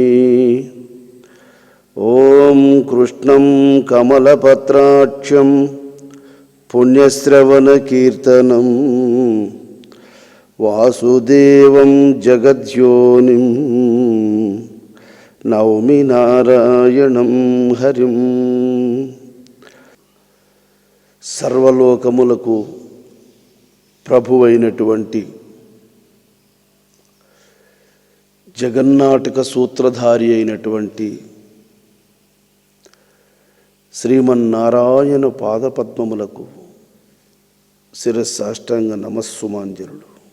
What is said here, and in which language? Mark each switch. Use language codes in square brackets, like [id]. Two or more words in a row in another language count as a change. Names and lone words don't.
[sa] ओं कृष्णं कमलपत्राक्षं पुण्यश्रवणकीर्तनं वासुदेवं जगद्योनिं नौमि नारायणं हरिं। [te] సర్వలోకములకు ప్రభువైనటువంటి జగన్నాటక సూత్రధారి అయినటువంటి శ్రీమన్నారాయణ పాదపద్మములకు శిరస్సాష్టాంగ నమస్సుమాంజలులు.